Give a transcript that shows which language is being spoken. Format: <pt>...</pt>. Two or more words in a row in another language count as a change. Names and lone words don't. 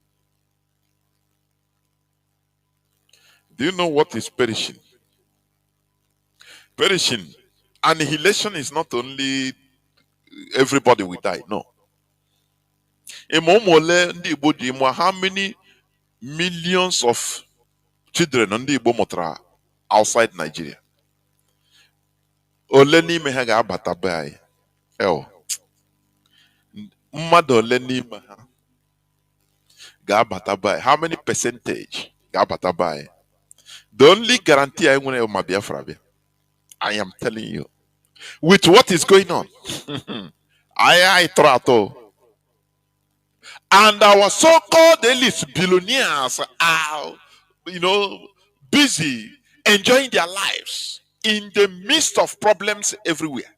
<en>Do you know what is perishing? Perishing, annihilation is not only everybody will die. No. How many millions of children on the Igbo outside Nigeria?</en> <ig>Ole n'ime ha ga-abata be anyị. Mmadụ ole n'ime ha ga-abata be anyị?</ig> <en>How many percentage</en> <ig>ga-abata be anyị?</ig> <en>The only guarantee I want to Biafra bịa. I am telling you, with what is going on, I trato. And our so-called elites, billionaires are, busy enjoying their lives in the midst of problems everywhere.</en>